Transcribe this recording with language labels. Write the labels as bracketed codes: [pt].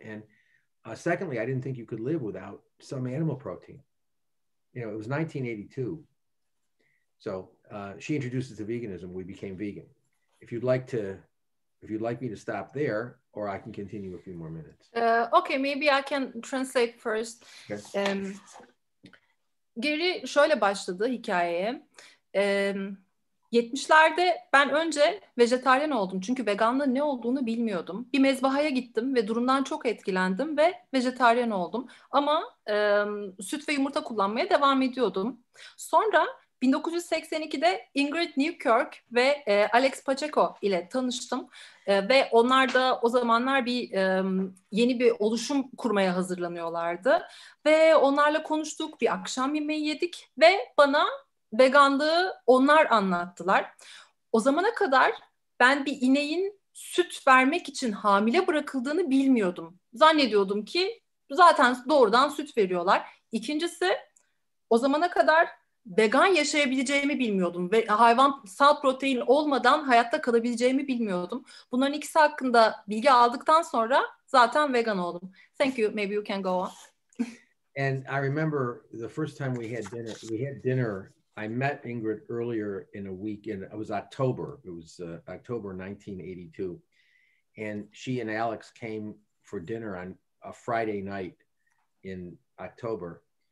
[en] And secondly, I didn't think you could live without some animal protein. You know, it was 1982. So she introduced us to veganism. We became vegan. If you'd like me to stop there, or I can continue a few more minutes. Okay, maybe I can translate first. Okay. [tr] Geri şöyle başladı hikayeye. 70'lerde ben önce vejetaryen oldum. Çünkü veganlığın ne olduğunu bilmiyordum. Bir mezbahaya gittim ve durumdan çok etkilendim ve vejetaryen oldum. Ama süt ve yumurta kullanmaya devam ediyordum. Sonra 1982'de Ingrid Newkirk ve Alex Pacheco ile tanıştım. Ve onlar da o zamanlar yeni bir oluşum kurmaya hazırlanıyorlardı. Ve onlarla konuştuk, bir akşam yemeği yedik ve bana veganlığı onlar anlattılar. O zamana kadar ben bir ineğin süt vermek için hamile bırakıldığını bilmiyordum. Zannediyordum ki zaten doğrudan süt veriyorlar. İkincisi, o zamana kadar vegan yaşayabileceğimi bilmiyordum ve hayvansal protein olmadan hayatta kalabileceğimi bilmiyordum. Bunların ikisi hakkında bilgi aldıktan sonra zaten vegan oldum. [en] Thank you. Maybe you can go on. And I remember the first time we had dinner. I met Ingrid earlier in a week, and it was October. It was October 1982. And she and Alex came for dinner on a Friday night in October.